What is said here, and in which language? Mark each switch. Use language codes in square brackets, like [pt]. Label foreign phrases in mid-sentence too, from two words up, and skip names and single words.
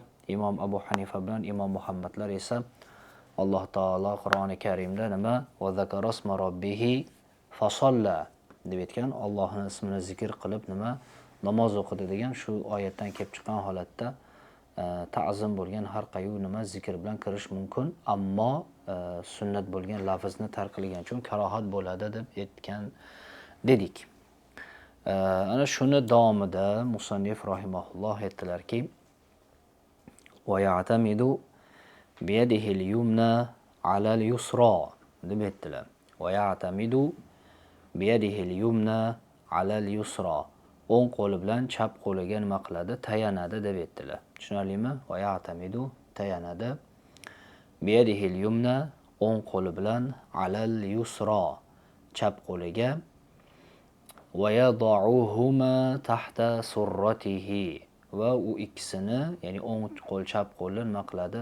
[uz] Imom Abu Hanifa bilan Imom Muhammadlar esa Alloh taolo Qur'oni Karimda nima [ar] وذكر اسم ربه فصلى [uz] deb aytgan, Allohning ismini zikr qilib nima namoz o'qidi degan shu oyatdan kelib chiqqan holatda ta'zim bo'lgan har qayu nima zikr bilan kirish mumkin, ammo sunnat bo'lgan lafzni tark qilgan uchun karohat bo'ladi deb aytgan dedik. Ana shuni davomida musannif rahimahulloh aytdilarki [ar] ويعتمد بيده اليمنى على اليسرى [uz] deb aytdilar. [ar] ويعتمد بيده اليمنى على اليسرى, [uz] o'ng qo'li bilan chap qo'liga nima qiladi? Tayanadi deb aytdilar. Tushunarlimi? [ar] ويعتمد [uz] tayanadi. [ar] بيده اليمنى, [uz] o'ng qo'li bilan [ar] على اليسرى, [uz] chap qo'liga. [ar] ويضعهما تحت سرته, [uz] va u ikkisini, ya'ni o'ng qo'l chap qo'lni nima qiladi?